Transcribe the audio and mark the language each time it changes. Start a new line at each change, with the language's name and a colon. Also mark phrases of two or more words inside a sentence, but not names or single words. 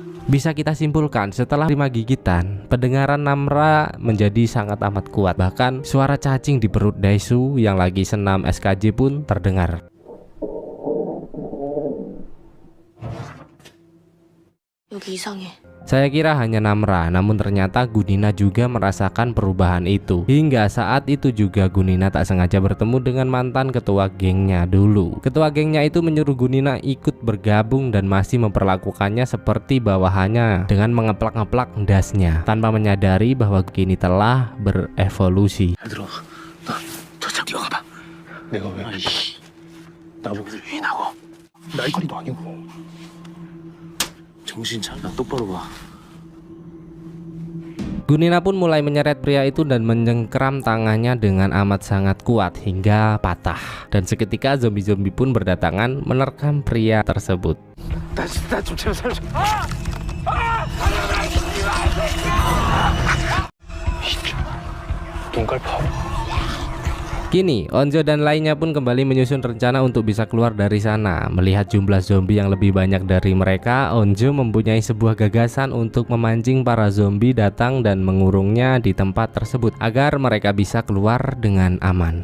Indonesian: Bisa kita simpulkan setelah 5 gigitan, pendengaran Namra menjadi sangat amat kuat. Bahkan suara cacing di perut Daesu yang lagi senam SKJ pun terdengar.
Korean: 여기 이상해.
Indonesian: Saya kira hanya Namra, namun ternyata Gunina juga merasakan perubahan itu. Hingga saat itu juga Gunina tak sengaja bertemu dengan mantan ketua gengnya dulu. Ketua gengnya itu menyuruh Gunina ikut bergabung dan masih memperlakukannya seperti bawahannya dengan mengeplak-ngeplak dasnya, tanpa menyadari bahwa kini telah berevolusi.
Korean: 들어. 너 저쪽 뛰어가봐. 내가 왜? 나보고 유인하고. 날거리도 아니고. 정신 차려. 똑바로 봐.
Indonesian: Gunina pun mulai menyeret pria itu dan mencengkeram tangannya dengan amat sangat kuat hingga patah. Dan seketika zombie-zombie pun berdatangan menerkam pria tersebut.
Korean: 나좀 제발 살려줘. 눈깔파.
Indonesian: Kini Onjo dan lainnya pun kembali menyusun rencana untuk bisa keluar dari sana. Melihat jumlah zombie yang lebih banyak dari mereka, Onjo mempunyai sebuah gagasan untuk memancing para zombie datang dan mengurungnya di tempat tersebut agar mereka bisa keluar dengan aman.